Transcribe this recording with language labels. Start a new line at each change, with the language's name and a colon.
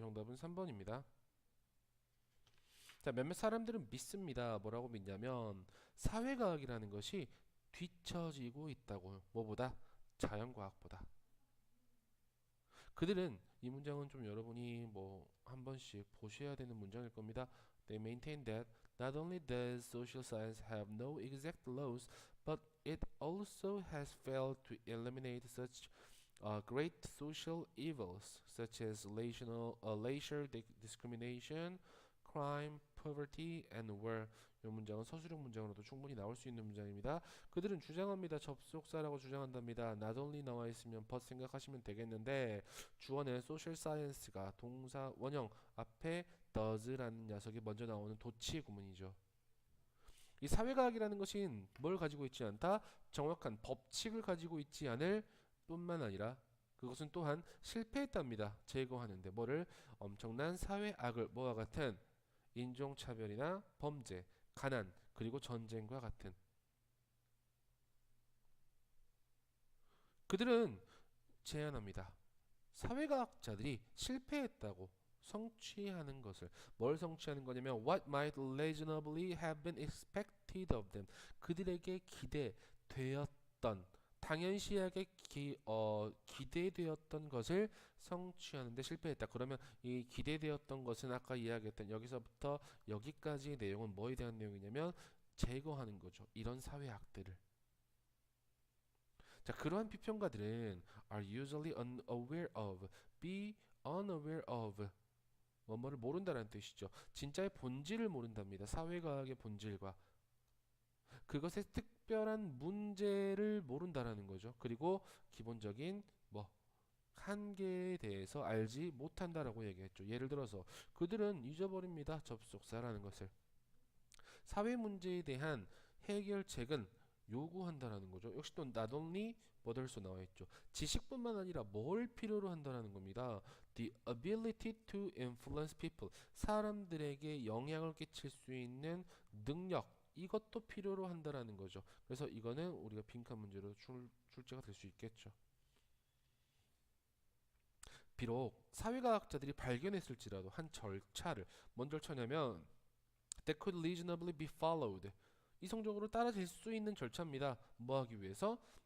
Korean: 정답은 3번입니다. 자, 몇몇 사람들은 믿습니다. 뭐라고 믿냐면 사회과학이라는 것이 뒤처지고 있다고. 뭐보다? 자연과학보다. 그들은 이 문장은 좀 여러분이 뭐 한 번씩 보셔야 되는 문장일 겁니다.
English: They maintain that not only does social science have no exact laws, but it also has failed to eliminate such great social evils such as racial discrimination, crime, poverty, and war.
Korean: 이 문장은 서술형 문장으로도 충분히 나올 수 있는 문장입니다. 그들은 주장합니다. 접속사라고 주장한답니다. not only 나와 있으면 but 생각하시면 되겠는데 주어는 social science가 동사 원형 앞에 does라는 녀석이 먼저 나오는 도치 구문이죠. 이 사회과학이라는 것은 뭘 가지고 있지 않다? 정확한 법칙을 가지고 있지 않을 뿐만 아니라 그것은 또한 실패했답니다. 제거하는데 뭐를? 엄청난 사회악을 뭐와 같은 인종차별이나 범죄, 가난, 그리고 전쟁과 같은. 그들은 제안합니다. 사회과학자들이 실패했다고 성취하는 것을. 뭘 성취하는 거냐면
English: what might reasonably have been expected of them.
Korean: 그들에게 기대되었던 당연시하게 기대되었던 것을 성취하는데 실패했다. 그러면 이 기대되었던 것은 아까 이야기했던 여기서부터 여기까지의 내용은 뭐에 대한 내용이냐면 제거하는 거죠. 이런 사회학들을. 자, 그러한 비평가들은
English: are usually unaware of, be unaware of
Korean: 뭐뭐를 모른다는 뜻이죠. 진짜의 본질을 모른답니다. 사회과학의 본질과 그것의 특별한 문제를 모른다라는 거죠. 그리고 기본적인 뭐 한계에 대해서 알지 못한다라고 얘기했죠. 예를 들어서 그들은 잊어버립니다. 접속사라는 것을. 사회 문제에 대한 해결책은 요구한다라는 거죠. 역시 또 not only 뭐들수 나와 있죠. 지식뿐만 아니라 뭘 필요로 한다라는 겁니다.
English: The ability to influence people.
Korean: 사람들에게 영향을 끼칠 수 있는 능력. 이것도 필요로 한다라는 거죠. 그래서 이거는 우리가 빈칸 문제로 출제가 될 수 있겠죠. 비록 사회과학자들이 발견했을지라도 한 절차를 뭔 절차냐면
English: that could reasonably be followed
Korean: 이성적으로 따라질 수 있는 절차입니다. 뭐 하기 위해서?